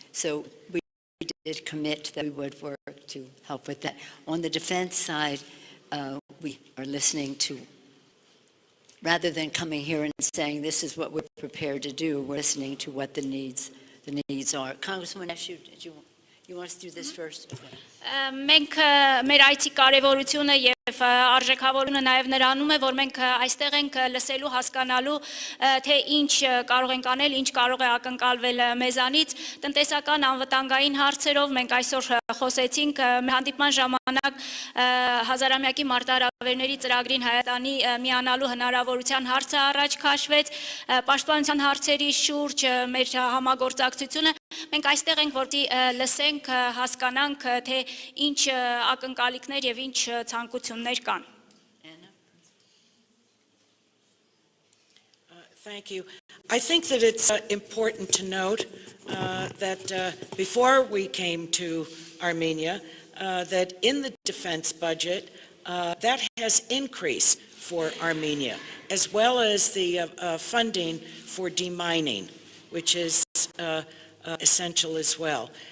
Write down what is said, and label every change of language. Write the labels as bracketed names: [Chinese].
[English] So we did commit that we would work to help with that. On the defense side, we are listening to, rather than coming here and saying this is what we're prepared to do, we're listening to what the needs are. Congresswoman Eshoo, you want us to do this first? Okay. [Armenian] Մենք մեր այցի կարևորությունը եւ արժեքավորությունը նաեւ նրանում է, որ մենք այստեղ ենք լսելու, հասկանալու, թե ինչ կարող ենք անել, ինչ կարող է ակնկալվել մեզանից, տնտեսական անվտանգային հարցերով մենք այսօր խոսեցինք, հանդիպման ժամանակ հազարամյակի մարտահրավերների ծրագրին Հայաստանի միանալու հնարավորության հարցը առաջ քաշվեց, պաշտպանության հարցերի շուրջ մեր համագործակցությունը մենք այստեղ ենք, որտեղ լսենք, հասկանանք, թե ինչ ակնկալիքներ եւ ինչ ցանկություններ կան։ [English] Thank you. I think that it's important to note that before we came to Armenia, that in the defense budget, that has increased for Armenia, as well as the funding for demining, which is essential as well.